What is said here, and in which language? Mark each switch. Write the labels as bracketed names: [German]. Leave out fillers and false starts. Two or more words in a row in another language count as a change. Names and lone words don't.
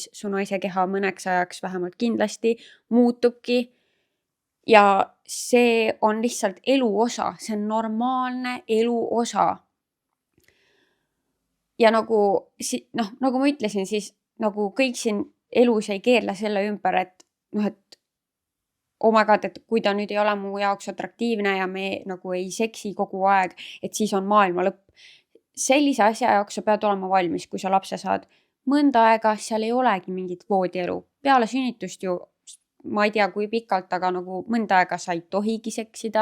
[Estonian] Su naise keha mõneks ajaks vähemalt kindlasti muutubki. Ja see on lihtsalt elu osa. See on normaalne elu osa. Ja nagu ma ütlesin, siis nagu kõik siin elus ei keerle selle ümber, et [English] oh my god, [Estonian] et kui ta nüüd ei ole mu jaoks atraktiivne ja me nagu ei seksi kogu aeg, et siis on maailma lõpp. Sellise asja jaoks sa pead olema valmis, kui sa lapse saad. Mõnda aega seal ei olegi mingit voodielu. Peale sünnitust ju, ma ei tea kui pikalt, aga nagu mõnda aega sa ei tohigi seksida.